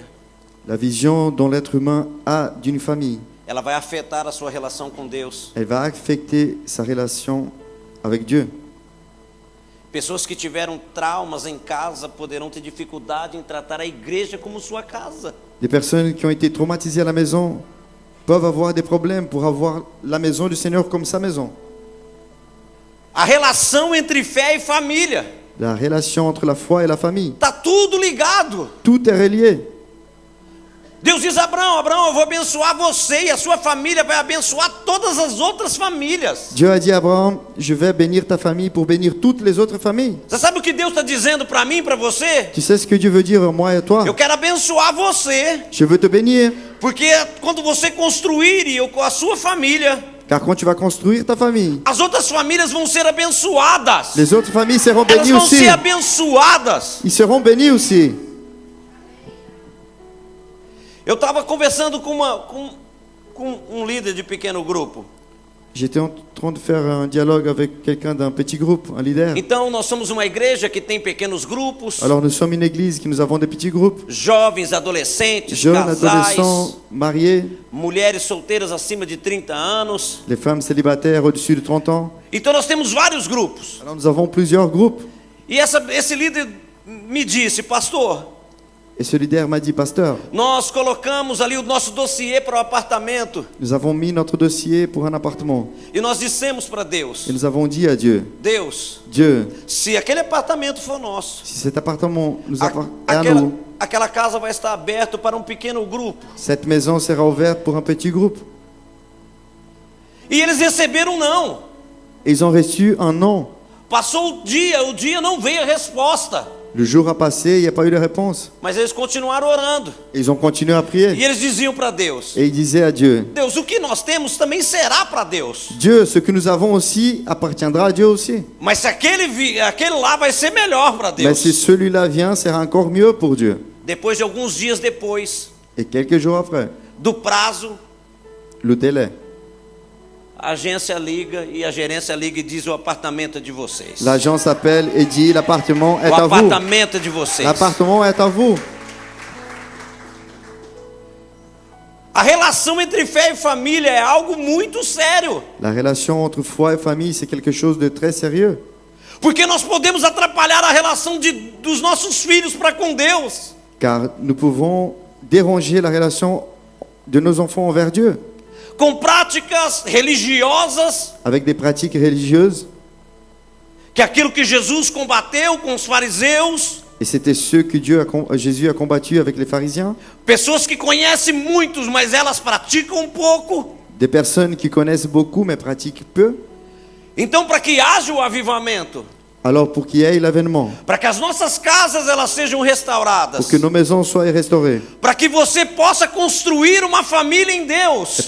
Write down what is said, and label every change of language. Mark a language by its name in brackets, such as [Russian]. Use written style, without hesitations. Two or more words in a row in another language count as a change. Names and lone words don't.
[French] La vision dont l'être humain a d'une famille, [Portuguese] ela vai afetar a sua relação com Deus. [French] elle va affecter sa relation avec Dieu. [Portuguese] Pessoas que tiveram traumas em casa poderão ter dificuldade em tratar a igreja como sua casa. [French] Des personnes qui ont été traumatisées à la maison peuvent avoir des problèmes pour avoir la maison du Seigneur comme sa maison. [Portuguese] A relação entre fé e família. [French] La relation entre la foi et la famille. [Portuguese] Está tudo ligado. [French] Tout est relié. [Portuguese] Deus diz a Abraão, Abraão, eu vou abençoar você e a sua família vai abençoar todas as outras famílias. [French] Dieu a dit à Abraham, je vais bénir ta famille pour bénir toutes les autres familles. [Portuguese] Você sabe o que Deus está dizendo para mim e para você? [French] Tu sais ce que Dieu veut dire à moi et à toi? [Portuguese] Eu quero abençoar você, [French] Je veux te bénir. [Portuguese] porque quando você construir e com a sua família, [French] Car quand tu vas construire ta famille, [Portuguese] as outras famílias vão ser abençoadas. [French] les autres familles seront [Portuguese] Elas [French] bénies [Portuguese] vão [French] aussi. [Portuguese] ser abençoadas. [French] Ils seront bénis aussi. [Portuguese] Eu estava conversando com um líder de pequeno grupo. [French] J'étais en train de faire un dialogue avec quelqu'un d'un petit groupe, un leader. [Portuguese] Então, nós somos uma igreja que tem pequenos grupos, [French] Alors nous sommes une église qui nous avons des petits groupes, [Portuguese] jovens, adolescentes, [French] jeunes, [Portuguese] casais, [French] adolescents, mariés, [Portuguese] mulheres solteiras acima de 30 anos. [French] les femmes célibataires au-dessus de 30 ans. [Portuguese] Então, nós temos vários grupos. [French] Alors nous avons plusieurs groupes. [Portuguese] E esse líder me disse, pastor, [French] Et ce leader m'a dit, pasteur, [Portuguese] nós colocamos ali o nosso dossiê para o apartamento [French] nous avons mis notre dossier pour un appartement. [Portuguese] e nós dissemos para Deus, [French] Et nous avons dit à Dieu, [Portuguese] Deus, [French] Dieu, [Portuguese] se aquele apartamento for nosso, [French] si cet appartement nous est à nous, [Portuguese] aquela casa vai estar aberta para um pequeno grupo. [French] cette maison sera ouverte pour un petit groupe. [Portuguese] E eles receberam um não. [French] Et ils ont reçu un non. [Portuguese] Passou o dia não veio a resposta. [French] Le jour a passé, il n'y a pas eu de réponse. [Portuguese] Mas eles continuaram orando. [French] Ils ont continué à prier. [Portuguese] E eles diziam para Deus, [French] Et ils disaient à Dieu, [Portuguese] Deus, o que nós temos também será para Deus. [French] Dieu, ce que nous avons aussi appartiendra à Dieu aussi. [Portuguese] Mas se aquele lá vai ser melhor para [French] Mais [Portuguese] Deus. [French] si celui-là vient, sera encore mieux pour Dieu. [Portuguese] Depois de alguns dias depois [French] Et quelques jours après, [Portuguese] do prazo, [French] le délai. [Portuguese] a agência liga e a gerência liga e diz o apartamento é de vocês. [French] L'agence appelle et dit, l'appartement est [Portuguese] O [French] à vous. [Portuguese] apartamento é de vocês. [French] L'appartement est à vous. [Portuguese] A relação entre fé e família é algo muito sério. [French] La relation entre foi et famille, c'est quelque chose de très sérieux. [Portuguese] Porque nós podemos atrapalhar a relação dos nossos filhos para com Deus. [French] Car nous pouvons déranger la relation de nos enfants envers Dieu. [Portuguese] Com práticas religiosas, [French] Avec des pratiques religieuses. [Portuguese] que é aquilo que Jesus combateu com os fariseus, [French] Et c'était ce que Jésus a combattu avec les pharisiens. [Portuguese] pessoas que conhecem muitos, mas elas praticam pouco. [French] Des personnes qui connaissent beaucoup mais pratiquent peu. [Portuguese] Então, para que haja o avivamento, [French] Alors pour qu'il y ait l'avènement, [Portuguese] para que as nossas casas elas sejam restauradas, [French] pour que nos maisons soient restaurées, [Portuguese] para que você possa construir uma família em Deus.